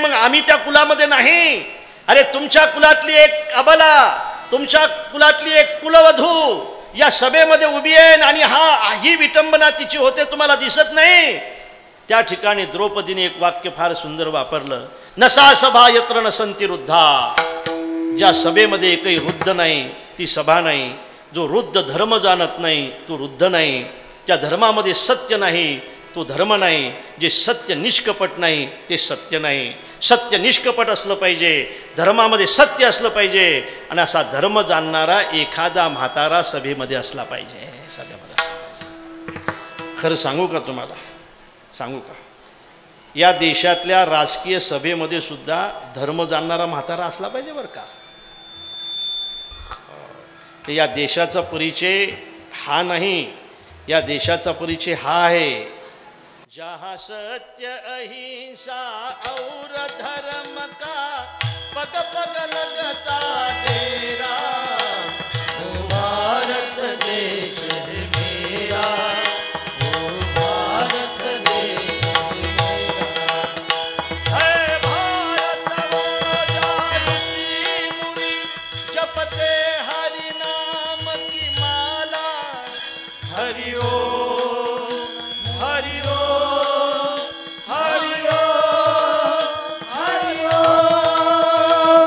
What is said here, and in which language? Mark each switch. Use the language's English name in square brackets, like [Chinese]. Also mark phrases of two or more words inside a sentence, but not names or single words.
[Marathi] मग आम्ही त्या कुलामध्ये नाही. अरे तुमच्या कुलातली एक अबला, तुमच्या कुलातली एक कुलवधू या सभेमध्ये उभी आहे आणि ही विटंबना तिची होते, तुम्हाला दिसत नाही. त्या ठिकाणी द्रौपदीने एक वाक्य फार सुंदर वापरलं, [Sanskrit] नसा सभा यत्र नसंती रुद्धा. [Marathi] ज्या सभेमध्ये एकही वृद्ध नाही ती सभा नाही. जो वृद्ध धर्म जाणत नाही तो वृद्ध नाही. त्या धर्मामध्ये सत्य नाही तो धर्म नाही. जे सत्य निष्कपट नाही ते सत्य नाही. सत्य निष्कपट असलं पाहिजे, धर्मामध्ये सत्य असलं पाहिजे आणि असा धर्म जाणणारा एखादा म्हातारा सभेमध्ये असला पाहिजे. सभेमध्ये खरं सांगू का तुम्हाला, सांगू का, या देशातल्या राजकीय सभेमध्ये सुद्धा धर्म जाणणारा म्हातारा असला पाहिजे बरं का. या देशाचा परिचय हा नाही, या देशाचा परिचय हा आहे, [Hindi] जहाँ सत्य अहिंसा और धर्म का पग पग लगता तेरा. भारत देश है मेरा, ओ भारत देश है मेरा. है भारत वो जहाँ ऋषि मुनि जपते हरि नाम की माला. [Sanskrit] हरि ओम हरि ओम हरि ओम हरि ओम.